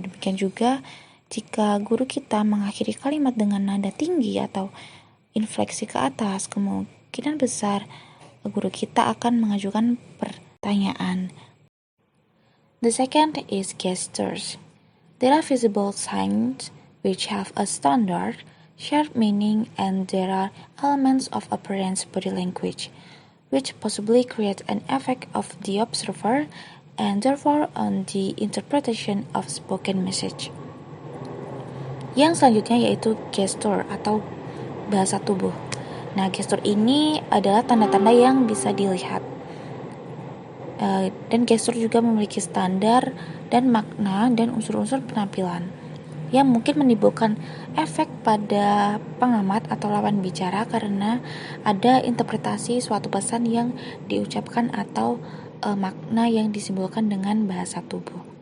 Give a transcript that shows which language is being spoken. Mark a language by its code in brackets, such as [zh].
[id] Demikian juga jika guru kita mengakhiri kalimat dengan nada tinggi atau infleksi ke atas, kemungkinan besar guru kita akan mengajukan pertanyaan. [en] The second is gestures. There are visible signs which have a standard, shared meaning, and there are elements of apparent body language, which possibly create an effect of the observer and therefore on the interpretation of spoken message. [id] Yang selanjutnya yaitu gestur atau bahasa tubuh. Nah, gestur ini adalah tanda-tanda yang bisa dilihat. Dan gestur juga memiliki standar dan makna dan unsur-unsur penampilan yang mungkin menimbulkan efek pada pengamat atau lawan bicara karena ada interpretasi suatu pesan yang diucapkan atau makna yang disimbolkan dengan bahasa tubuh.